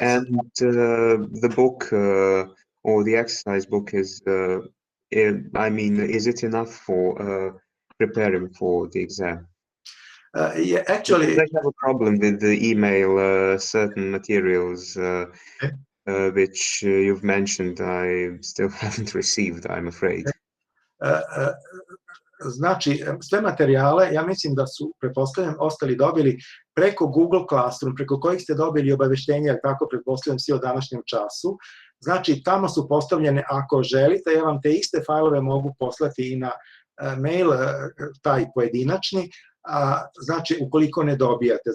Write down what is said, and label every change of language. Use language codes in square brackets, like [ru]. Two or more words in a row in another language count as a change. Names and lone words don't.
[en] And the book or the exercise book is, I mean, is it enough for preparing for the exam? Yeah, actually, I have a problem with the email, certain materials which you've mentioned I still haven't received, I'm afraid. [sr] Znači, sve materijale, ja mislim da su, pretpostavljam, ostali dobili preko Google Classroom, preko kojih ste dobili obaveštenja, tako pretpostavljam svi o današnjem času. Znači, tamo su postavljene, ako želite, ja vam te iste fajlove mogu poslati i na mail, taj pojedinačni, znači ukoliko ne dobijate.